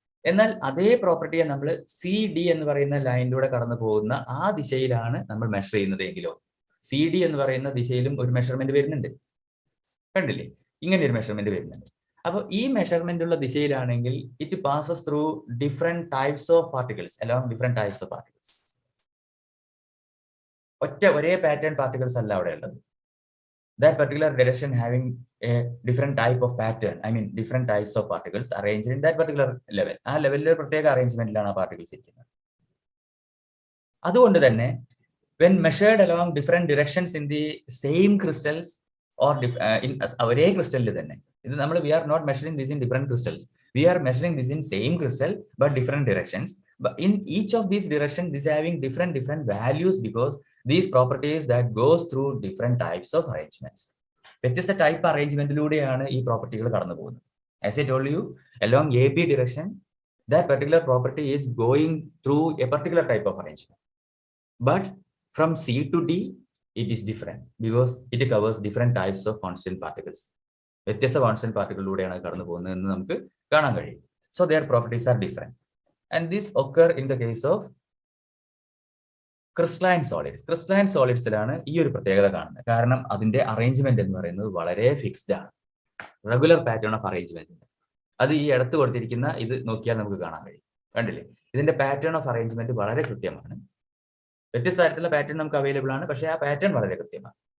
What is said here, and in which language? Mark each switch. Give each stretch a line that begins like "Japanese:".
Malayalam: എന്നാൽ അതേ പ്രോപ്പർട്ടിയെ നമ്മൾ സി ഡി എന്ന് പറയുന്ന ലൈനിലൂടെ കടന്നു പോകുന്ന ആ ദിശയിലാണ് നമ്മൾ മെഷർ ചെയ്യുന്നത് എങ്കിലോ, സി ഡി എന്ന് പറയുന്ന ദിശയിലും ഒരു മെഷർമെന്റ് വരുന്നുണ്ട്. കണ്ടില്ലേ? ഇങ്ങനെ ഒരു മെഷർമെന്റ് വരുന്നുണ്ട്. അപ്പോൾ ഈ മെഷർമെന്റ് ഉള്ള ദിശയിലാണെങ്കിൽ
English: It passes through different types of particles along different types of particles.
Malayalam: ഒരേ പാറ്റേൺ പാർട്ടിക്കിൾസ് അല്ല അവിടെ ഉള്ളത്.
English: That particular direction having a different type of pattern, I mean different types of particles arranged in that particular level.
Malayalam: ആ ലെവലിൽ ഒരു പ്രത്യേക അറേഞ്ച്മെന്റിലാണ് ആ particles ഇരിക്കുന്നത്. അതുകൊണ്ട് തന്നെ
English: when measured along different directions in the same crystals or in
Malayalam: ഒരേ ക്രിസ്റ്റലിൽ തന്നെ, ഇത് നമ്മൾ
English: we are not measuring this in different crystals, we are measuring this in same crystal but different directions. But in each of these directions this having different values because these properties that goes through different types of arrangements.
Malayalam: വ്യത്യസ്ത type അറേഞ്ച്മെന്റിലൂടെയാണ് ഈ പ്രോപ്പർട്ടികൾ കടന്നു പോകുന്നത്.
English: As I told you, along AB direction, that particular property is going through a particular type of arrangement. But from C to D, it is different because it covers different types of constant particles.
Malayalam: വ്യത്യസ്ത constant പാർട്ടിക്കിളിലൂടെയാണ് കടന്നു പോകുന്നത് എന്ന് നമുക്ക് കാണാൻ കഴിയും.
English: So their properties are different. And this occur in the case of crystalline solids.
Malayalam: Crystalline സോളിഡ്സിലാണ് ഈ ഒരു പ്രത്യേകത കാണുന്നത്. കാരണം അതിന്റെ അറേഞ്ച്മെന്റ് എന്ന് പറയുന്നത് വളരെ ഫിക്സ്ഡ് ആണ്, റെഗുലർ പാറ്റേൺ ഓഫ് അറേഞ്ച്മെന്റ്. അത് ഈ അടുത്ത് കൊടുത്തിരിക്കുന്ന ഇത് നോക്കിയാൽ നമുക്ക് കാണാൻ കഴിയും. കണ്ടില്ലേ? ഇതിന്റെ പാറ്റേൺ ഓഫ് അറേഞ്ച്മെന്റ് വളരെ കൃത്യമാണ്. വ്യത്യസ്ത തരത്തിലുള്ള പാറ്റേൺ നമുക്ക് അവൈലബിൾ ആണ്, പക്ഷേ ആ പാറ്റേൺ വളരെ കൃത്യമാണ്.